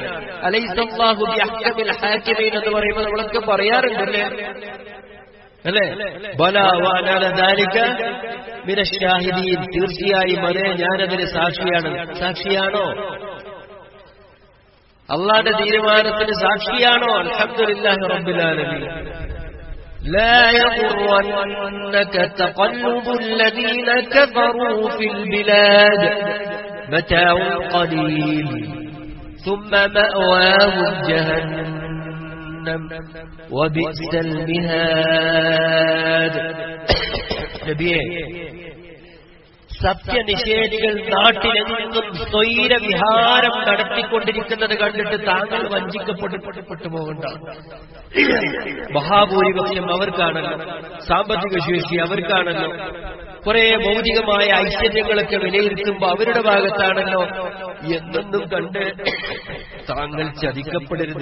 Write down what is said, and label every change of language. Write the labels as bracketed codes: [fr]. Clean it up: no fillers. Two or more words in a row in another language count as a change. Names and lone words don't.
[ar] أليس الله بأحكم الحاكمين [ml] എന്ന് പറയുമ്പോൾ നമ്മളൊക്കെ പറയാറുണ്ടല്ലേ, അല്ലേ? [ar] بلى وأنا ذلك من الشاهدين. [ml] തീർച്ചയായും അതെ, ഞാനതിന് സാക്ഷിയാണ്. സാക്ഷിയാണോ? അള്ളാഹുവിന്റെ തീരുമാനത്തിന് സാക്ഷിയാണോ? [ar] الحمد لله رب العالمين. لا يغرنك تقلب الذين كفروا في البلاد متاع قليل ثم مأواهم جهنم وبئس المهاد. [ml] നബിയേ, സത്യനിഷേധികൾ നാട്ടിലെങ്ങും സ്വൈരവിഹാരം നടത്തിക്കൊണ്ടിരിക്കുന്നത് കണ്ടിട്ട് താങ്കൾ വഞ്ചിക്കപ്പെട്ടു പോകണ്ട. മഹാഭൂരിപക്ഷം അവർക്കാണല്ലോ, സാമ്പത്തിക ശേഷി അവർക്കാണല്ലോ, കുറെ ഭൗതികമായ ഐശ്വര്യങ്ങളൊക്കെ വിലയിരുത്തുമ്പോൾ അവരുടെ ഭാഗത്താണല്ലോ എന്നൊന്നും കണ്ട് താങ്കൾ ചതിക്കപ്പെടരുത്.